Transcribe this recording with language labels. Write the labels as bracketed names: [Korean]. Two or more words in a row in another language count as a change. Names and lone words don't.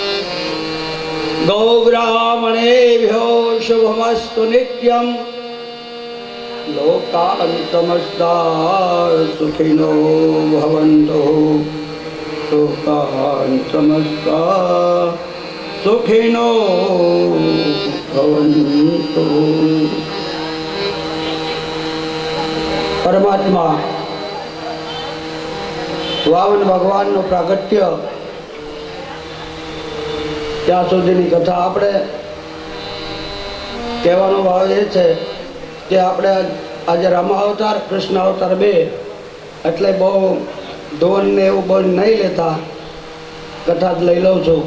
[Sanskrit] गौब्राह्मणेभ्यो शुभमस्तु नित्यं लोकान् समस्ताः सुखिनो भवन्तु लोकान् समस्ताः सुखिनो भवन्तु। [Gujarati] परमात्मा વામન ભગવાનનું પ્રાગટ્ય ત્યાં સુધીની કથા આપણે કહેવાનો ભાવ એ છે કે આપણે આજે રામ અવતાર કૃષ્ણ અવતાર બે એટલે બહુ ધોનને એવું બહુ નહીં લેતા કથા જ લઈ લઉં છું.